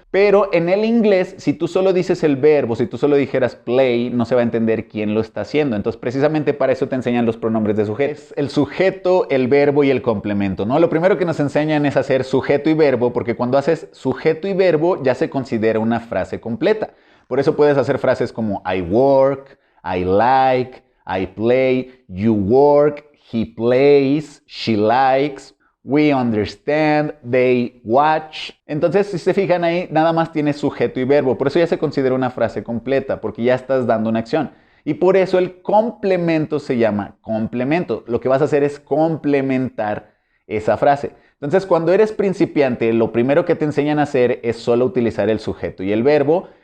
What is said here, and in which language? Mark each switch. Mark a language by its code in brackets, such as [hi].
[es] Pero en el inglés, si tú solo dices el verbo, si tú solo dijeras play, no se va a entender quién lo está haciendo. Entonces precisamente para eso te enseñan los pronombres de sujeto. Es el sujeto, el verbo y el complemento, ¿no? Lo primero que nos enseñan es hacer sujeto y verbo porque cuando haces sujeto y verbo ya se considera una frase completa. Por eso puedes hacer frases como [en] I work, I like, I play, you work, he plays, she likes, we understand, they watch. [es] Entonces, si se fijan ahí, nada más tiene sujeto y verbo. Por eso ya se considera una frase completa, porque ya estás dando una acción. Y por eso el complemento se llama complemento. Lo que vas a hacer es complementar esa frase. Entonces, cuando eres principiante, lo primero que te enseñan a hacer es solo utilizar el sujeto y el verbo.